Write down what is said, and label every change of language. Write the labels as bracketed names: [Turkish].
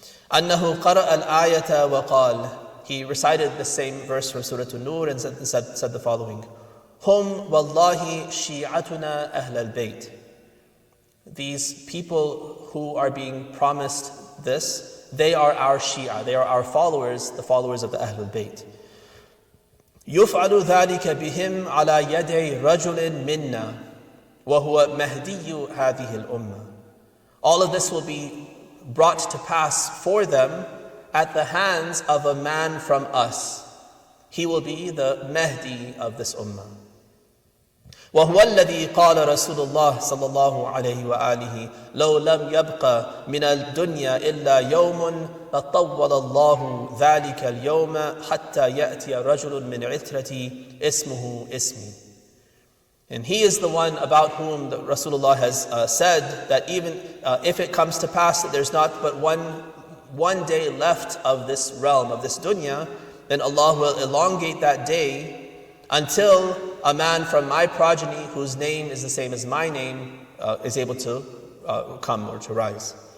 [Arabic] أنه قرأ الآية وقال, [English] he recited the same verse from Surah An-Nur and said the following: [Arabic] Hum wallahi shi'atuna ahl al-bayt. [English] These people who are being promised this, they are our Shia, they are our followers, the followers of the Ahl al-Bayt. [Arabic] يفعل ذلك بهم على يدي رجل منا وهو مهدي هذه الأمة. [English] All of this will be brought to pass for them at the hands of a man from us. He will be the Mahdi of this ummah. [Arabic] وهو الذي قال رسول الله صلى الله عليه وآله لو لم يبقى من الدنيا إلا يوم لطول الله ذلك اليوم حتى يأتي رجل من عترتي اسمه اسمي. [English] And he is the one about whom Rasulullah has said that even if it comes to pass that there's not but one day left of this realm, of this dunya, then Allah will elongate that day until a man from my progeny whose name is the same as my name is able to come or to rise.